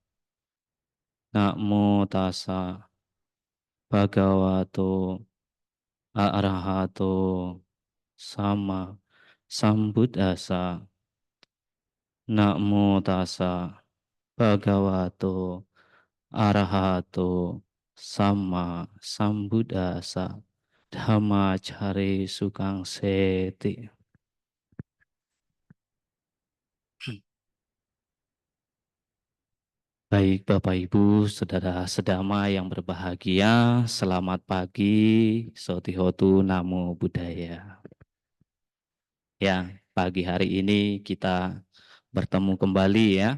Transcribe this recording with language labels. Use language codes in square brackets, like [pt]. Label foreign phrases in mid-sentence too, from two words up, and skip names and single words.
[pi] Namo tassa bhagavato arahato sama sambuddhassa. Namo tassa bhagavato arahato sama sambuddhassa. Dhammacare sukang seti. [id] Baik Bapak Ibu, Saudara Sedama yang berbahagia, selamat pagi, [pi] Sotihotu Namo Buddhaya. [id] Ya, pagi hari ini kita bertemu kembali ya.